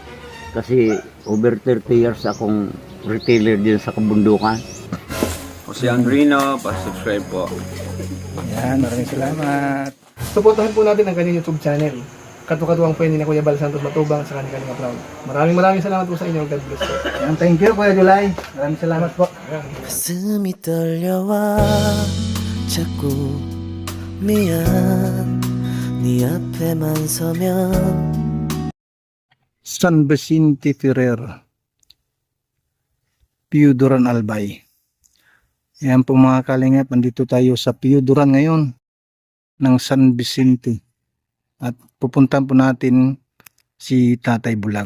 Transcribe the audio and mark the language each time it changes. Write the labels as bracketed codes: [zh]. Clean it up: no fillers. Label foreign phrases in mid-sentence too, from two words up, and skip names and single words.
[tl] Kasi [en] over 30 years [tl] akong retailer din sa kabundukan. Jose Andrino, pa-subscribe po. Yan, maraming salamat. Suportahan po natin ang kanyang YouTube channel. Katuwang po ni Kuya Bal Santos Matubang sa kanyang Proud. Maraming salamat po sa inyo. [en] God bless [tl] po. Yan, [en] thank you [tl] Kuya July. Maraming salamat po. [ko] 가슴이 떨려와 자꾸 미안 네 앞에만 서면 [tl] San Vicente Ferrer, Piuduran Albay. Yan po mga kalingap, andito tayo sa Piuduran ngayon ng San Vicente. At pupuntan po natin si Tatay Bulag.